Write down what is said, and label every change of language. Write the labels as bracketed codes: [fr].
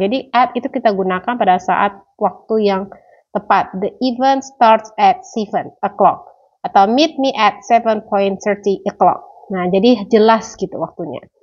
[id] Jadi at itu kita gunakan pada saat waktu yang tepat. [en] The event starts at 7 o'clock [id] atau [en] meet me at 7:30 o'clock. [id] Nah, jadi jelas gitu waktunya.